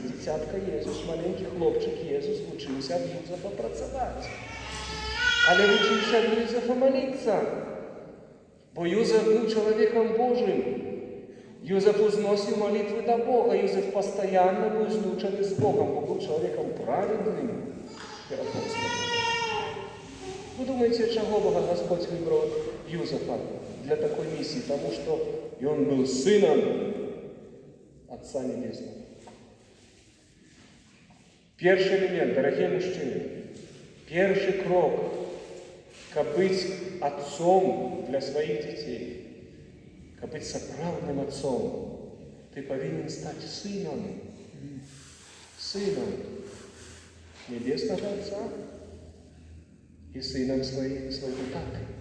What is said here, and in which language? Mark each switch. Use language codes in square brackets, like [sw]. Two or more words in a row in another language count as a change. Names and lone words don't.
[be] Дзіцятка Езус, маленькі хлопчык Езус вучыўся ад Юзефа працаваць. Але вучыўся ад Юзефа маліцца. Бо Юзеф быў чалавекам Божым. Юзеф узносіў малітвы да Бога. Юзеф пастаянна быў злучаны з Богом, бо быў чалавекам праведным перад Господом. [ru] Вы думаете, чаго Бога Господь выбраў Юзефа для такой миссии? Тому что он был сыном Отца Небесного. Первый элемент, дорогие мужчины, первый крок, каб быть отцом для своих детей, каб быть сапраўдным отцом, ты повинен стать сыном Небесного Отца и сыном своего таты.